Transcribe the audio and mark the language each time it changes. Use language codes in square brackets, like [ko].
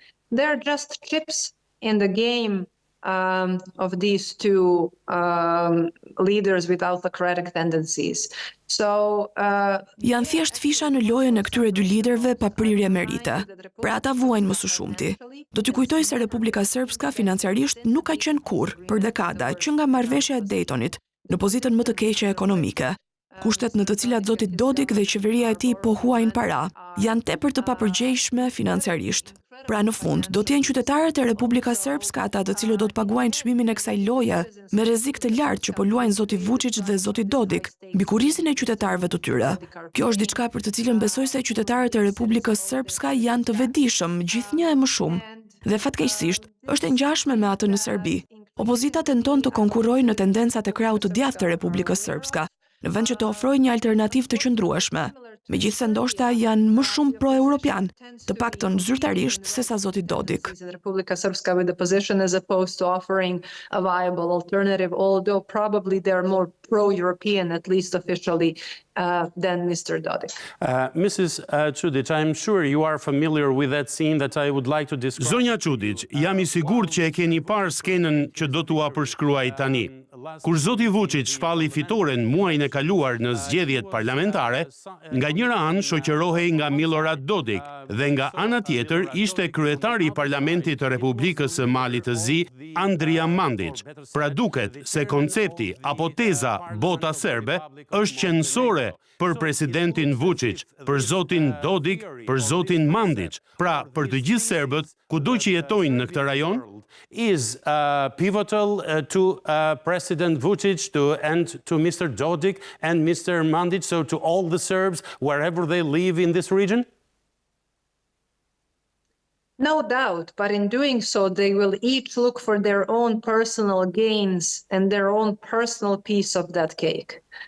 [en] They're just chips in the game of these two leaders with autocratic tendencies. So [sq] janë thjesht fisha në lojën e këtyre dy liderëve pa prirje merite. Pra ata vuajnë më së shumti. Do t'ju kujtoj se Republika Srpska financiarisht nuk ka qenë kurrë për dekada që nga marrëveshja e Daytonit në pozitën më të keqe ekonomike. Kushtet në të cilat zoti Dodik dhe qeveria e tij po huajnë para janë tepër të papërgjegjshme financiarisht. Pra në fund, do të jenë qytetarët e Republikës Srpska ata të cilët do të paguajnë çmimin e kësaj loje me rrezik të lartë që po luajnë zoti Vučić dhe zoti Dodik mbi kurrizin e qytetarëve të tyre. Kjo është diçka për të cilën besoj se qytetarët e Republikës Srpska janë të vetëdijshëm, gjithnjë e më shumë. Dhe fatkeqësisht, është e ngjashme me atë në Serbi. Opozita tenton të konkurrojë në tendencat e krahut të djathtë të Republikës Srpska, në vend që të ofrojë një alternativë të qëndrueshme. Megjithse ndoshta janë më shumë pro-europian, të paktën zyrtarisht sesa zoti Dodik. [en] Republika Srpska with the position as opposed to offering a viable alternative, although probably they're more pro-European, at least officially, than Mr. Dodik. Mrs. Čudić, I'm sure you are familiar with that scene that I would like to describe. [sq] Zonja Čudić, jam I sigurt që e keni parë skenën që do t'ua përshkruaj tani. Kur zoti Vučić shpalli fitoren muajin e kaluar në zgjedhjet parlamentare, nga njëra anë shoqërohej nga Milorad Dodik dhe nga ana tjetër ishte kryetari I Parlamentit të Republikës së Malit të Zi, Andrija Mandić. Pra duket se koncepti apo teza bota serbe është qendrore për presidentin Vučić, për zotin Dodik, për zotin Mandić, pra për të gjithë serbët kudo që jetojnë në këtë rajon. [en] Is pivotal to President Vučić and to Mr. Dodik and Mr. Mandić, so to all the Serbs wherever they live in this region? No doubt, but in doing so, they will each look for their own personal gains and their own personal piece of that cake.